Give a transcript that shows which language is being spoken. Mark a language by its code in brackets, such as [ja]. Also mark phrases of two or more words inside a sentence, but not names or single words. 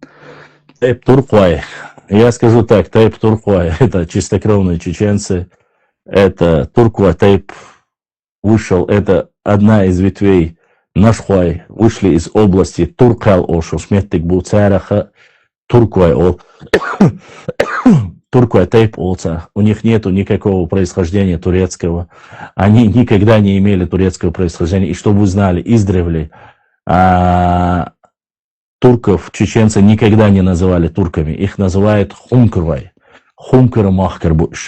[ru] Тейп Турквай. Я скажу так, Тейп Турквай это чистокровные чеченцы. Это Турква Тейп вышел, это одна из ветвей Нашхуай, вышли из области Туркал Ошу, Сметик Буцараха, Турквай Ол. Турквай Тейп Олца. У них нету никакого происхождения турецкого. Они никогда не имели турецкого происхождения. И чтобы вы знали, издревле турков чеченцы никогда не называли турками. Их называют Хумкрвай. Хумкр Махкар Буш.